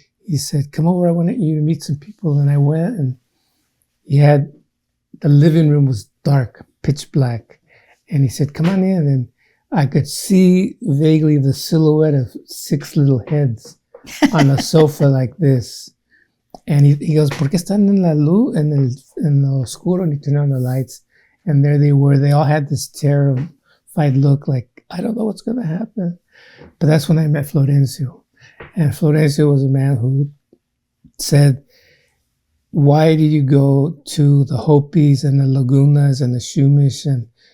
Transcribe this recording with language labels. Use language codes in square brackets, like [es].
[en] He said, come over, I want you to meet some people. And I went, and the living room was dark, pitch black. And he said, come on in. And I could see vaguely the silhouette of 6 little heads on a sofa like this. And he goes, [es] ¿por qué están en la luz, en lo oscuro? [en] And he turned on the lights. And there they were. They all had this terrified look, like, I don't know what's going to happen. But that's when I met Florencio. And Florencio was a man who said, why did you go to the Hopis and the Lagunas and the Shumish and